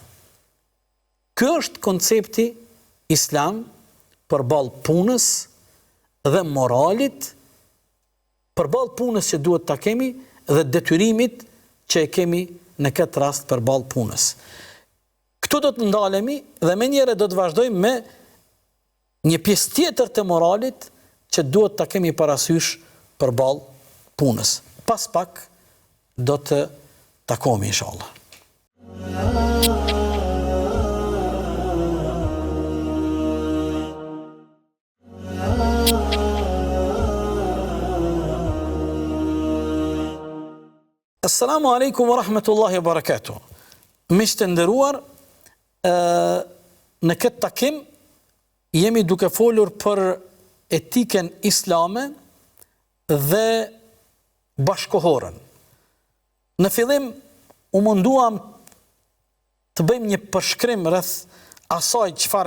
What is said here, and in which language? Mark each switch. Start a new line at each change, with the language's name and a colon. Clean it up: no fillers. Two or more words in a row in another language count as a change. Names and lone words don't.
Albanian: Ky është koncepti islam përballë punës dhe moralit, përballë punës që duhet ta kemi dhe detyrimit që e kemi në këtë rast përballë punës. Këtu do të ndalemi dhe menjëherë do të vazhdojmë me një pjesë tjetër të moralit që duhet ta kemi parasysh përballë punës. Pas pak do të takohemi inshallah.
Arabic: السلام عليكم ورحمة الله وبركاته.
Albanian: Miq të nderuar, në këtë takim jemi duke folur për etikën islame dhe bashkohorën. Në fillim u munduam të bëjmë një përshkrim rreth asaj çfarë